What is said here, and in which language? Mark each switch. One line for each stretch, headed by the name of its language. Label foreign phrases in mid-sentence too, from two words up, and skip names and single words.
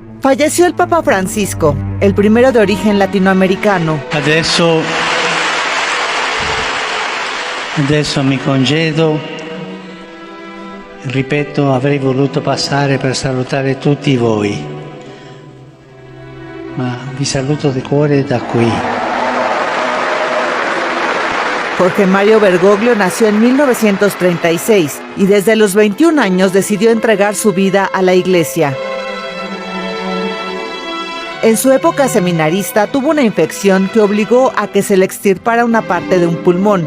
Spanish: Falleció el Papa Francisco, el primero de origen latinoamericano.
Italian: Adesso mi congedo. Ripeto, avrei voluto passare per salutare tutti voi, ma vi saluto de cuore da qui.
Spanish: Jorge Mario Bergoglio nació en 1936 y desde los 21 años decidió entregar su vida a la Iglesia. En su época seminarista tuvo una infección que obligó a que se le extirpara una parte de un pulmón.